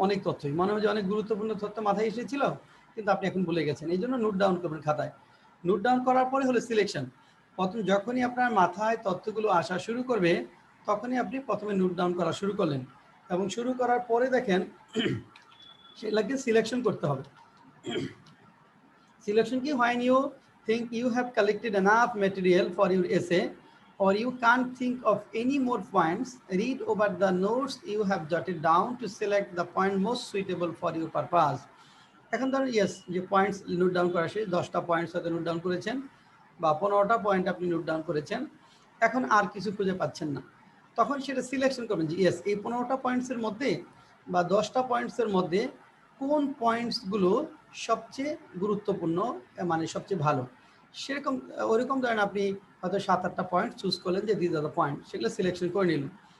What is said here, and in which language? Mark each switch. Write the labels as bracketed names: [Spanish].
[Bangla] অনেক তথ্যই মনে হয় যে অনেক গুরুত্বপূর্ণ তথ্য মাথায় এসেছিল কিন্তু আপনি এখন ভুলে গেছেন, এই জন্য নোট ডাউন করবেন খাতায়। নোট ডাউন করার পরে হলো সিলেকশন। প্রথম যখনই আপনার মাথায় তথ্যগুলো আসা শুরু করবে তখনই আপনি প্রথমে নোট ডাউন করা শুরু করলেন এবং শুরু করার পরে দেখেন সেগুলোকে সিলেকশন করতে হবে। [English] Selection ki when you think you have collected enough material for your essay or you can't think of any more points, read over the notes you have jotted down to select the point most suitable for your purpose. [Bangla] এখন ধরুন yes যে points note down করা শেষ, 10টা points হয়তো note down করেছেন বা 15টা point আপনি নোট ডাউন করেছেন, এখন আর কিছু খুঁজে পাচ্ছেন না, তখন সেটা সিলেকশন করবেন যে ইয়েস এই 15টা পয়েন্টসের মধ্যে বা 10টা পয়েন্টসের মধ্যে কোন পয়েন্টসগুলো সবচেয়ে গুরুত্বপূর্ণ, মানে সবচেয়ে ভালো, সেরকম ওইরকম ধরেন আপনি হয়তো 7-8টা পয়েন্ট চুজ করলেন যে [English] this are the point, [Bangla] সেগুলো সিলেকশন করে নিলেন।